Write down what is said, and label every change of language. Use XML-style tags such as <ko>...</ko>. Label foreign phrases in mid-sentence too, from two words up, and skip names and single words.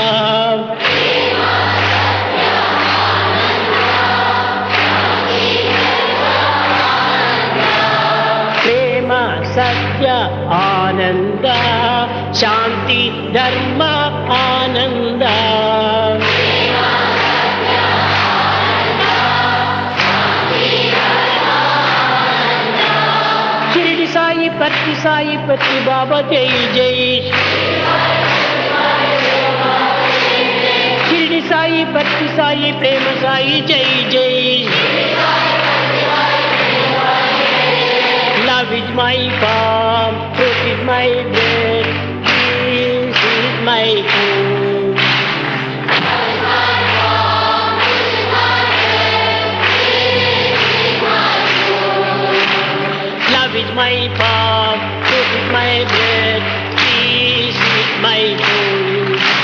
<hi>प्रेम सत्य आनंद शांति धर्म आनंद साई पति बाबा जय जय शिरडी साई पति साई प्रेम साई जय जय</hi> <en>love is my form truth is my bread peace is my food love is my form, truth is my bread, peace is my food.</en>